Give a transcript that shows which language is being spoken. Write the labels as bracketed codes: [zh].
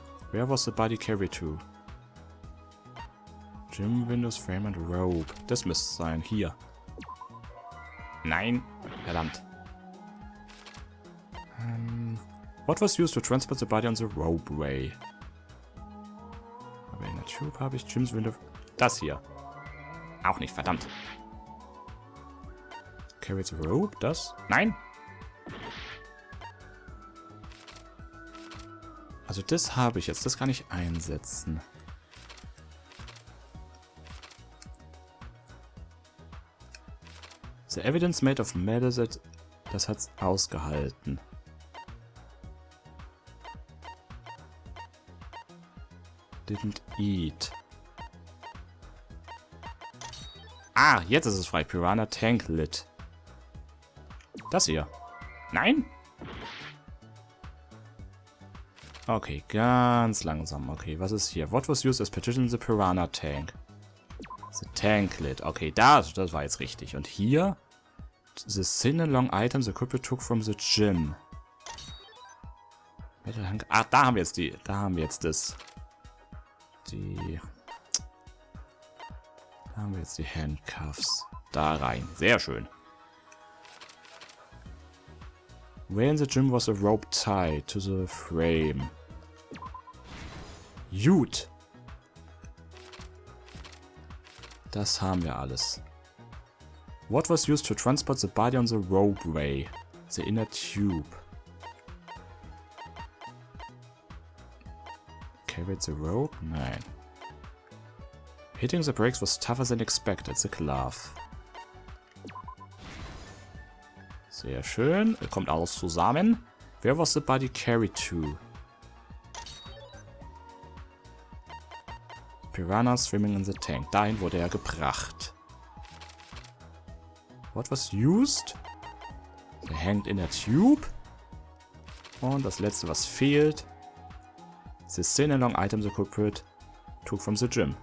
[en] Where was the body carried to? Gym windows, frame and rope. [de] Das müsste sein. Hier. Nein. Verdammt. [en] What was used to transport the body on the ropeway? [de] Aber in der Tube habe ich Gyms Window. Das hier. Auch nicht, verdammt. [en] Carry the rope, [de] das? Nein! Also das habe ich jetzt, das kann ich einsetzen. [en] The evidence made of metal, [de] das hat's ausgehalten. [en] Didn't eat. [de] Ah, jetzt ist es frei. Piranha Tank Lid. Das hier. Nein? Okay, ganz langsam. Okay, was ist hier? [en] What was used as partition in the Piranha Tank? The Tank Lid. [de] Okay, das war jetzt richtig. Und hier? [en] The thin and long item the couple took from the gym. [de] Ah, da haben wir jetzt die. Da haben wir jetzt das. Da haben wir jetzt die Handcuffs. Da rein. Sehr schön. [en] Where in the gym was a rope tied to the frame? [de] Gut. Das haben wir alles. [en] What was used to transport the body on the ropeway? The inner tube. Carried the rope? [de] Nein. [en] Hitting the brakes was tougher than expected. The glove. [de] Sehr schön. Kommt alles zusammen. [en] Where was the body carried to? Piranha swimming in the tank. [de] Dahin wurde er gebracht. [en] What was used? The hanged in a tube. [de] Und das letzte, was fehlt. [en] The thin and long item the culprit took from the gym.